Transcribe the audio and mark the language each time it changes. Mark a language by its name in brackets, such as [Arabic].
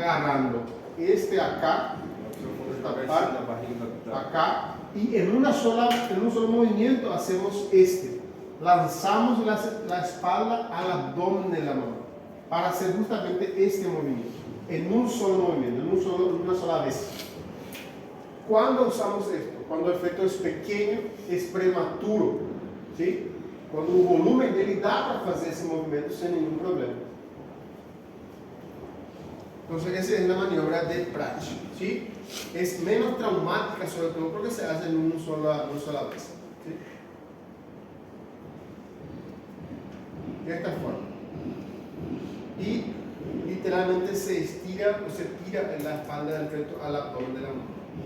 [Spanish] Agarrando acá, esta parte, acá, y en un solo movimiento hacemos lanzamos la espalda al abdomen de la mano para hacer justamente este movimiento, en un solo movimiento, en una sola vez. ¿Cuándo usamos esto? Cuando el feto es pequeño, es prematuro, ¿sí? [Portuguese] Cuando o volumen dele dá para fazer esse movimento sem nenhum problema. [Spanish] Entonces, esa es la maniobra de Pratt, ¿sí? Es menos traumática, sobre todo porque se hace en una sola vez, ¿sí? de esta forma. Y literalmente se estira o se tira en la espalda del feto al abdomen de la mujer.